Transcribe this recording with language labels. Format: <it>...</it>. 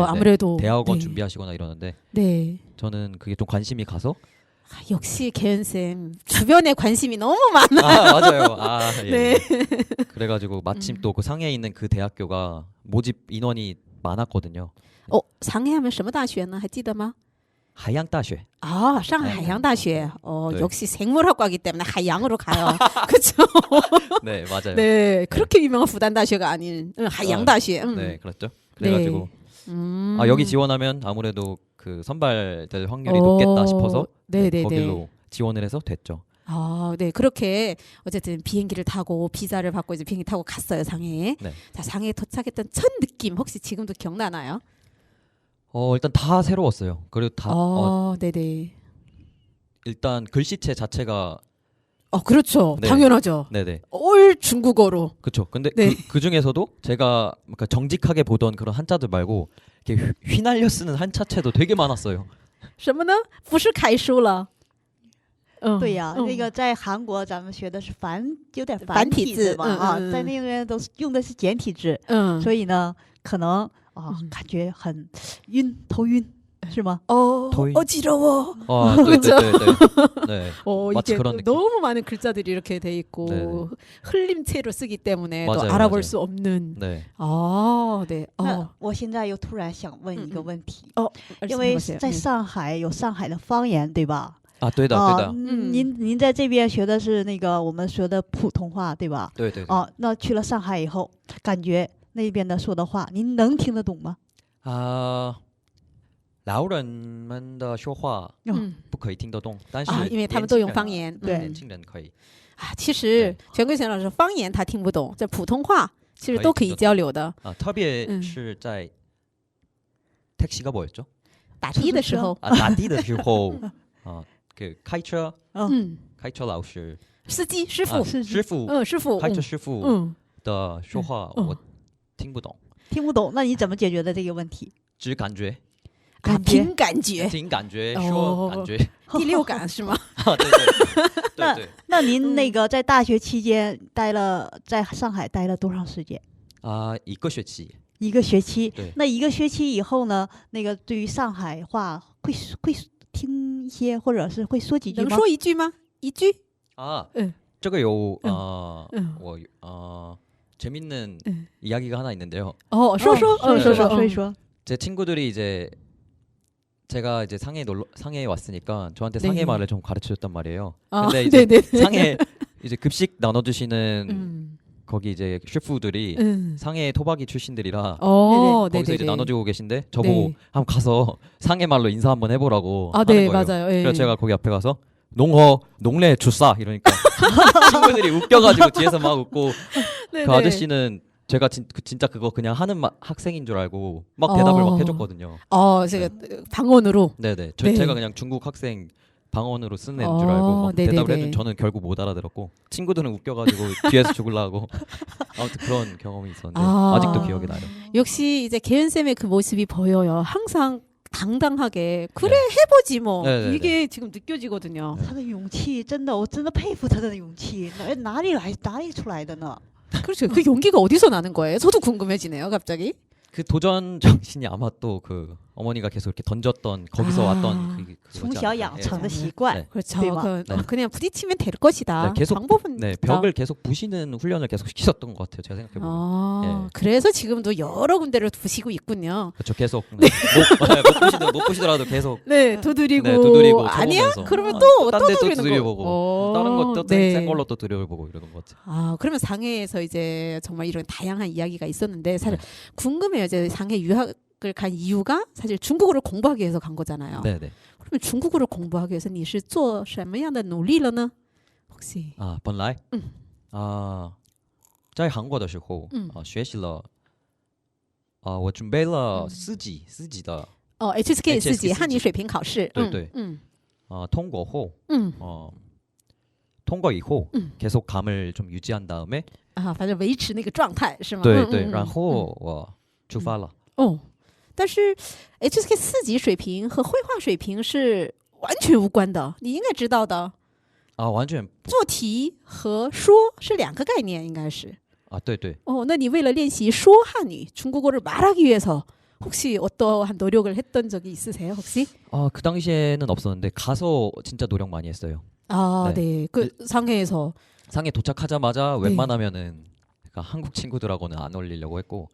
<ko>네, 네. 아무래도. 대학원 네. 준비하시거나 이러는데 네. 저는 그게 좀 관심이 가서 아, 역시 개연쌤 주변에 관심이 너무 많아. 맞아요. 예. 네. 그래가지고 마침 또 그 상해에 있는 그 대학교가 모집 인원이 많았거든요.</ko> <zh>상해하면 什么大学呢?还记得吗?</zh> <ko>하양大学. 아, 상해 하양大学. 네. 역시 생물학과이기 때문에 하양으로 가요. 그렇죠? 네, 맞아요. 네. 그렇게 유명한 부단大学가 아닌 하양大学. 네, 그렇죠. 그래가지고 여기 지원하면 아무래도 그 선발될 확률이 높겠다 싶어서 네네네. 거길로 지원을 해서 됐죠. 아, 네. 그렇게 어쨌든 비행기를 타고 비자를 받고 이제 비행기 타고 갔어요, 상해에. 네. 자, 상해에 도착했던 첫 느낌 혹시 지금도 기억나나요? 일단 다 새로웠어요. 그리고 다 네네. 일단 글씨체 자체가 그렇죠. 네. 당연하죠. 네네. 올 중국어로. 그렇죠. 근데 네. 그 중에서도 제가 그러니까 정직하게 보던 그런 한자들 말고 이렇게 휘날려 쓰는 한자체도 되게 많았어요.</ko> <zh>什么呢?不是楷书了. 对呀，那个在韩国咱们学的是有点繁体字体字嘛在那边都是用的是简体字，所以呢，可能感觉很头晕，是吗？ 토이.</zh> <ko>어지러워. 네. 이게 그런 느낌. 너무 많은 글자들이 이렇게 돼 있고 네네. 흘림체로 쓰기 때문에 또 맞아요, 알아볼 맞아요. 수 없는. 네. 네.</ko> <zh>那我现在又突然想问一个问题，因为</zh> <ko>보세요.</ko> <zh>在上海有上海的方言，对吧？啊，对的，对的，您在这边学的是那个我们说的普通话，对吧？对对对。哦，那去了上海以后，感觉那边的说的话，您能听得懂吗？老人们的说话不可以听得懂，但是因为他们都用方言。对，年轻人可以。其实全贵贤老师方言他听不懂，在普通话其实都可以交流的。特别是在</zh> <ko>택시가 뭐였죠?</ko> <zh>打的的时候，打的的时候，그开车老师，司机师傅，师傅，开车师傅的说话我听不懂。听不懂，那你怎么解决的这个问题？只感觉，凭感觉，听感觉，说感觉，第六感是吗？对对。那您那个在大学期间在上海待了多长时间？一个学期。一个学期。对。那一个学期以后呢？那个对于上海话会听一些，或者是会说几句吗？能说一句吗？一句？这个有我</zh> <ko>재밌는 이야기가 하나 있는데요.</ko> <zh>说一说。</zh> <ko>제 친구들이 이제 제가 이제 상해에 왔으니까 저한테 상해 말을 좀 가르쳐줬단 말이에요. 근데 이제 상해 이제 급식 나눠주시는 거기 이제 셰프들이 상해 토박이 출신들이라 거기서 이제 나눠주고 계신데 저보고 한번 가서 상해 말로 인사 한번 해보라고 하는 거예요. 맞아요. 그래서 제가 거기 앞에 가서 농래 주싸 이러니까 친구들이 웃겨가지고 뒤에서 막 웃고 그 아저씨는 제가 진짜 그거 그냥 하는 학생인 줄 알고 막 대답을 막 해줬거든요. 제가 방언으로. 네네. 제가 그냥 중국 학생 방언으로 쓰는 애인 줄 알고 막 대답을 해도 저는 결국 못 알아들었고 친구들은 웃겨가지고 뒤에서 죽으려고 아무튼 그런 경험이 있었는데 아직도 기억이 나요. 역시 이제 개연 쌤의 그 모습이 보여요. 항상 당당하게 그래 해보지 뭐 이게 지금 느껴지거든요.</ko> <zh>他的勇气真的，我真的佩服他的勇气，哪里出来的呢？</zh> <ko>그렇죠. 그 용기가 어디서 나는 거예요? 저도 궁금해지네요, 갑자기. 그 도전 정신이 아마 또 그 어머니가 계속 이렇게 던졌던 거기서 왔던</ko> <zh>从小养成的习惯.</zh> <ko>그렇죠. 그냥 부딪히면 될 것이다. 계속 방법은 벽을 계속 부시는 훈련을 계속 시키셨던 것 같아요. 제가 생각해 보면. 그래서 지금도 여러 군데를 부시고 있군요. 그렇죠. 계속 못 부시더라도 계속 두드리고 아니야? 그러면 또 두드리는 거. 다른 것도 센 걸로 또 두드려보고 이런 거죠. 그러면 상해에서 이제 정말 이런 다양한 이야기가 있었는데 사실 궁금해요. 이제 상해 유학을 간 이유가 사실 중국어를 공부하기 위해서 간 거잖아요. 네네. 그러면 중국어를 공부하기 위해서</ko> <zh>你是做什么样的努力了呢?</zh> <ko>혹시?</ko> <zh>本来在韩国的时候学习了我准备了四级的 HSK 四级汉语水平考试. 对对.</zh> <ko>통과后 통과 이후 계속 감을 좀 유지한 다음에</ko> <zh>反正维持那个状态是吗？对对，然后我出发了。但是 HSK 四级水平和绘画水平是完全无关的，你应该知道的。完全做题和说是两个概念，应该是。对对。那你为了练习说汉语，</zh> <ko>중국어를 말하기 위해서 혹시 어떠한 노력을 했던 적이 있으세요, 혹시? 그 당시에는 없었는데 가서 진짜 노력 많이 했어요. 네. 그 상해에서 상해 도착하자마자 웬만하면은 한국 친구들하고는 안 어울리려고 했고.</ko>